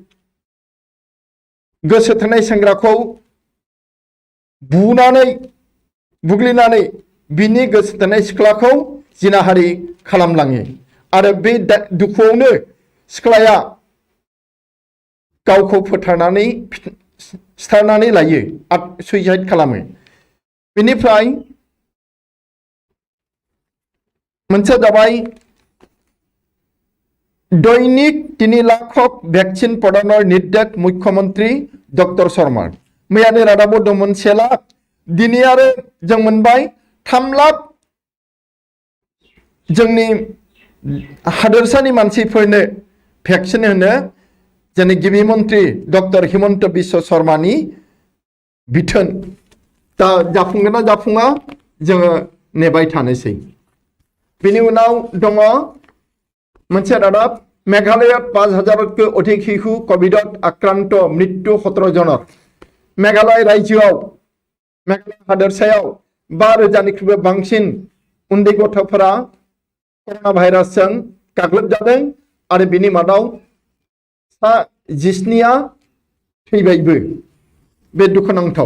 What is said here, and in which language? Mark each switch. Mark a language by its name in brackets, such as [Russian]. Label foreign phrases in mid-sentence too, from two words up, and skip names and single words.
[Bodo] गोसो थोनाय सेंग्राखौ बुग्लिनानै बिनि गोसो थोनाय सिख्लाखौ जिनाहारि खालामलाङो आरो बे दुखुआवनो सिख्लाया गावखौ फोथारनानै सिथारनानै लायो, सुइसाइड खालामो। बेनिफ्राय मोनसे जाबाय दैनिक 3 लाख [Bangla] ভ্যাকসিন প্রদানের নির্দেশ মুখ্যমন্ত্রী ডক্টর শর্মার। [Bodo] मैयानि रादाबाव दंमोन 1 लाख, दिनै आरो जों मोनबाय 3 लाख जोंनि हादोरसानि मानसिफोरनो भेक्सिन होनो जोंनि गिबि मन्त्रि डक्टर हिमन्त बिश्व शर्मानि बिथोन। दा जाफुंगोन ना जाफुङा जोङो नेबाय थानोसै। बिनि उनाव दङ मोनसे रादाब, [Assamese] मेघालयत 5000तকৈ অধিক শিশু কোভিডত আক্রান্ত, মৃত্যু 17 জনৰ। [Bodo] मेघालय रायजोआव, मेघालय हादोरसायाव 5000निख्रुइबो बांसिन उन्दै गथ'फोरा कर'ना भाइरासजों गाग्लोबजादों आरो बिनि मादाव 19 थैबायबो। बे दुखुनांथाव।